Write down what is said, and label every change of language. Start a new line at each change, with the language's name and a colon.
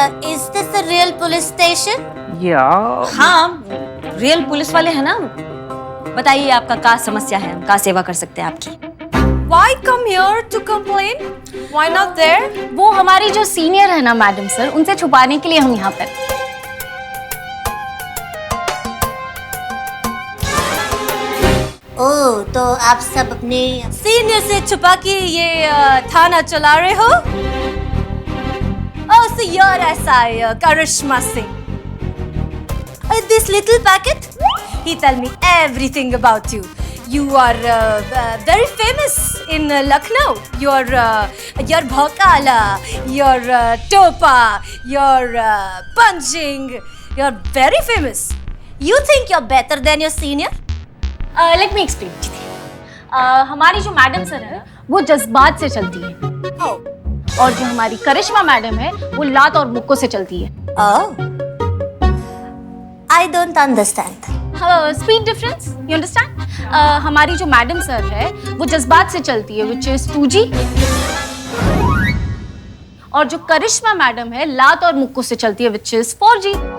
English: Is this a real police station? Yeah.
Hindi: हाँ, real police वाले हैं ना। बताइए आपका क्या समस्या है, हम क्या सेवा कर सकते हैं आपकी?
English: Why come here to complain? Why not there?
Hindi: वो हमारी जो सीनियर है ना मैडम सर, उनसे छुपाने के लिए हम यहाँ पर। ओह, तो आप सब अपने सीनियर से छुपा के ये थाना चला रहे हो?
English: Oh, so you're SI Karishma Singh. This little packet, he tell me everything about you. You are very famous in Lucknow. You're bhokala, you're topa, you're punching. You're very famous. You think you're better than your senior? Let me explain.
Hindi: हमारी जो madam sir है वो जज्बात से चलती है, और जो हमारी करिश्मा मैडम है वो लात और मुक्कों से चलती है।
English: I don't understand. Speed difference, you understand?
Hindi: हमारी जो मैडम सर है वो जज्बात से चलती है,
English: which is 2G,
Hindi: और जो करिश्मा मैडम है लात और मुक्कों से चलती है,
English: Which is 4G।